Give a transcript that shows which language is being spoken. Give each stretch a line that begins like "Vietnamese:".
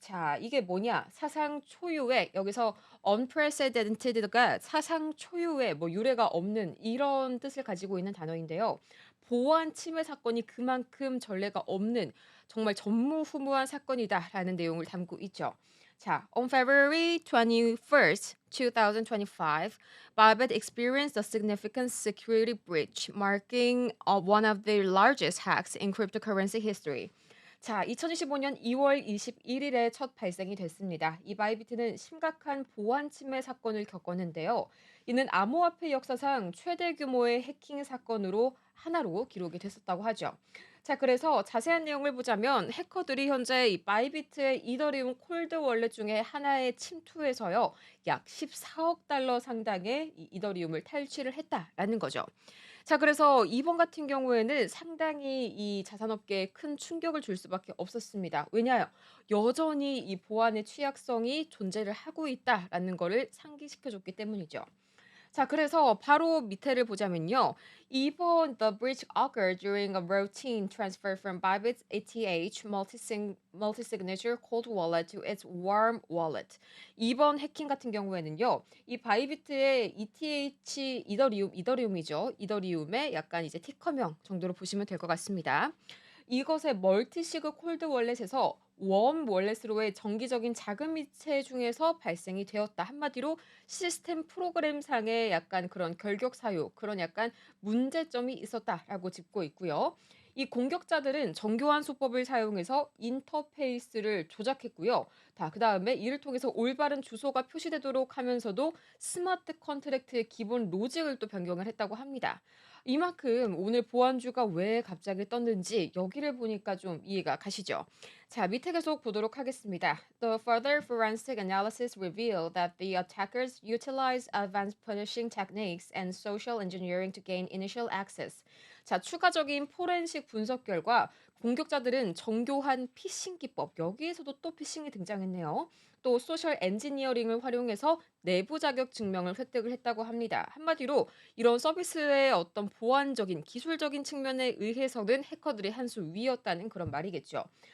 Korean: 자, 이게 뭐냐? 사상 초유의 여기서 unprecedented가 사상 초유의 뭐 유례가 없는 이런 뜻을 가지고 있는 단어인데요. 보안 침해 사건이 그만큼 전례가 없는 정말 전무후무한 사건이다라는 내용을 담고 있죠.
English: 자, on February 21st, 2025, Bybit experienced a significant security breach, marking one of the largest hacks in cryptocurrency history.
Korean: 자, 2025년 2월 21일에 첫 발생이 됐습니다. 이 바이비트는 심각한 보안 침해 사건을 겪었는데요. 이는 암호화폐 역사상 최대 규모의 해킹 사건으로 하나로 기록이 됐었다고 하죠. 자, 그래서 자세한 내용을 보자면 해커들이 현재 이 바이비트의 이더리움 콜드 월렛 중에 하나에 침투해서요. 약 14억 달러 상당의 이 이더리움을 탈취를 했다라는 거죠. 자, 그래서 이번 같은 경우에는 상당히 이 자산업계에 큰 충격을 줄 수밖에 없었습니다. 왜냐요? 여전히 이 보안의 취약성이 존재를 하고 있다라는 거를 상기시켜 줬기 때문이죠. 자, 그래서 바로 밑에를 보자면요.
English: 이번 The breach occurred during a routine transfer from Bybit's ATH multi-signature cold wallet to its warm wallet.
Korean: 이번 해킹 같은 경우에는요. 이 바이비트의 ETH 이더리움이죠. 이더리움의 약간 이제 티커명 정도로 보시면 될 것 같습니다. 이것의 멀티시그 콜드 월렛에서 웜 월렛으로의 정기적인 자금 이체 중에서 발생이 되었다. 한마디로 시스템 프로그램상의 약간 그런 결격 사유, 그런 약간 문제점이 있었다라고 짚고 있고요. 이 공격자들은 정교한 수법을 사용해서 인터페이스를 조작했고요. 그다음에 이를 통해서 올바른 주소가 표시되도록 하면서도 스마트 컨트랙트의 기본 로직을 또 변경을 했다고 합니다. 이만큼 오늘 보안주가 왜 갑자기 떴는지 여기를 보니까 좀 이해가 가시죠? 자, 밑에 계속 보도록 하겠습니다.
English: The further forensic analysis revealed that the attackers utilized advanced punishing techniques and social engineering to gain initial access.
Korean: 자, 추가적인 포렌식 분석 결과 공격자들은 정교한 피싱 기법, 여기에서도 또 피싱이 등장했네요. 또 소셜 엔지니어링을 활용해서 내부 자격 증명을 획득을 했다고 합니다. 한마디로 이런 서비스의 어떤 보안적인 기술적인 측면에 의해서는 해커들이 한 수 위였다는 그런 말이겠죠.